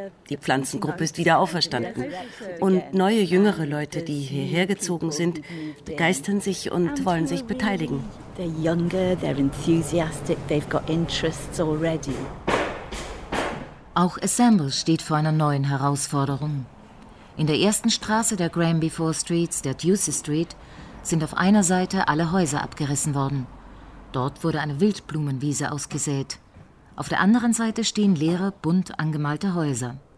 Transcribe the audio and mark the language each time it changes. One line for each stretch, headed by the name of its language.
German: Die Pflanzengruppe ist wieder auferstanden. Und neue, jüngere Leute, die hierher gezogen sind, begeistern sich und wollen sich beteiligen.
English: They're younger, they're enthusiastic, they've got interests already.
German: Auch Assemble steht vor einer neuen Herausforderung. In der ersten Straße der Granby Four Streets, der Ducie Street, sind auf einer Seite alle Häuser abgerissen worden. Dort wurde eine Wildblumenwiese ausgesät. Auf der anderen Seite stehen leere, bunt angemalte Häuser.